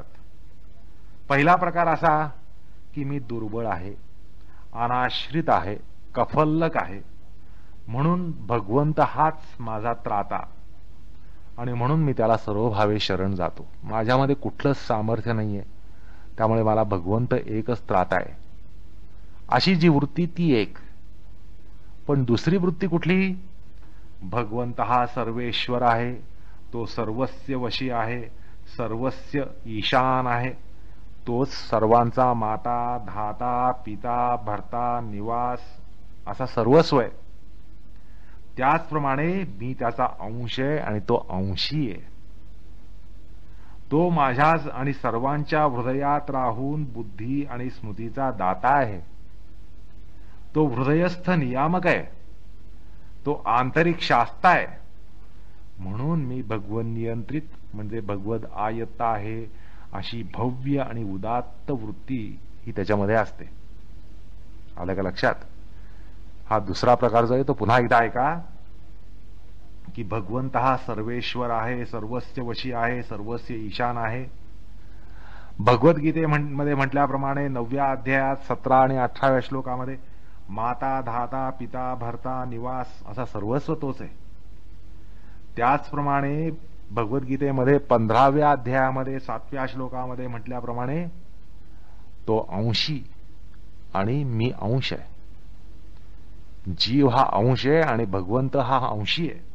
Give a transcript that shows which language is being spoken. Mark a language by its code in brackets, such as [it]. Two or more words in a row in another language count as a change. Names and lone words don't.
[mr] पहिला प्रकार असा की मी दुर्बळ आहे, अनाश्रित आहे, कफल्लक आहे, म्हणून भगवंत हाच माझा त्राता आणि म्हणून मी त्याला सर्वभावे शरण जातो. माझ्यामध्ये कुठलंच सामर्थ्य नाहीये, त्यामुळे मला भगवंत एकच त्राता आहे. अशी जी वृत्ती ती एक. पण दुसरी वृत्ती कुठली? भगवंत हा सर्वेश्वर आहे, तो [sa] सर्वस्य वशी [mr] आहे, [sa] सर्वस्य ईशान [mr] आहे, तोच सर्वांचा माता, धाता, पिता, भर्ता, निवास असा सर्वस्व आहे. त्याचप्रमाणे मी त्याचा अंश आहे आणि तो अंशी आहे. तो माझ्या आणि सर्वांच्या हृदयात राहून बुद्धी आणि स्मृतीचा दाता आहे. तो हृदयस्थ नियामक आहे, तो आंतरिक शास्ता आहे. म्हणून मी भगवन नियंत्रित म्हणजे भगवत आयत्त आहे अशी भव्य आणि उदात्त वृत्ती ही त्याच्यामध्ये असते. आलं का लक्षात? हा दुसरा प्रकार जो आहे तो पुन्हा एकदा ऐका की भगवंत हा सर्वेश्वर आहे, [sa] सर्वस्य वशी [mr] आहे, [sa] सर्वस्य ईशान [mr] आहे. भगवद्गीतेमध्ये म्हटल्याप्रमाणे 9व्या अध्यायात 17 आणि 18व्या श्लोकामध्ये माता, धाता, पिता, भर्ता, निवास असा सर्वस्व तोच आहे. त्याचप्रमाणे भगवद्गीतेमध्ये 15व्या अध्यायामध्ये 7व्या श्लोकामध्ये म्हटल्याप्रमाणे तो अंशी आणि मी अंश आहे. जीव हा अंश आहे आणि भगवंत हा अंशी आहे.